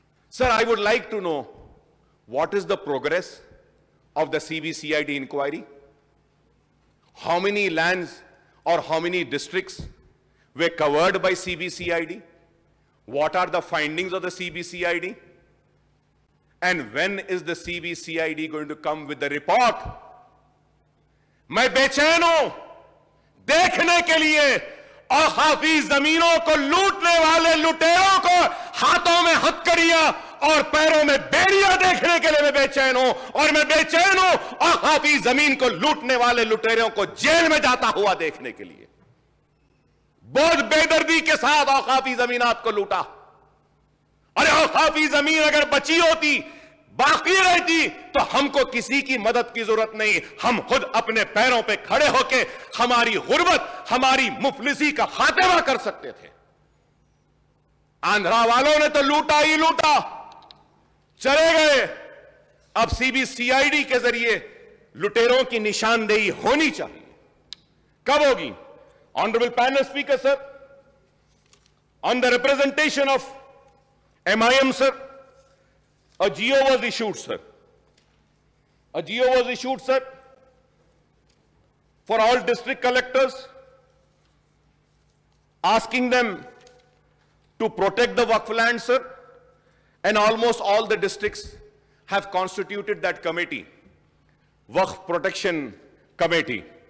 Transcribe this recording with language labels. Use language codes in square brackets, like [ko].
[en] Sir, I would like to know what is the progress of the CBCID inquiry? How many lands or how many districts were covered by CBCID? What are the findings of the CBCID? And when is the CBCID going to come with the report? [hi] मैं बेचैन हूं देखने के लिए औकाफी जमीनों को लूटने वाले लुटेरों को हाथों में हथकड़ियां और पैरों में बेड़ियां देखने के लिए मैं बेचैन हूं. और मैं बेचैन हूं औकाफी जमीन को लूटने वाले लुटेरों को जेल में जाता हुआ देखने के लिए. बहुत बेदर्दी के साथ औकाफी जमीनात को लूटा. अरे औकाफी जमीन अगर बची होती, बाकी रहती, तो हमको किसी की मदद की जरूरत नहीं. हम खुद अपने पैरों पे खड़े होके हमारी गुर्बत, हमारी मुफलिसी का खात्मा कर सकते थे. आंध्रा वालों ने तो लूटा ही लूटा, चले गए. अब सीबीसीआईडी के जरिए लुटेरों की निशानदेही होनी चाहिए. कब होगी? [en] Honourable panel speaker sir, on the representation of MIM sir, a GO was issued, sir. A GO was issued, sir, for all district collectors, asking them to protect the Waqf land, sir, and almost all the districts have constituted that committee, Waqf Protection Committee.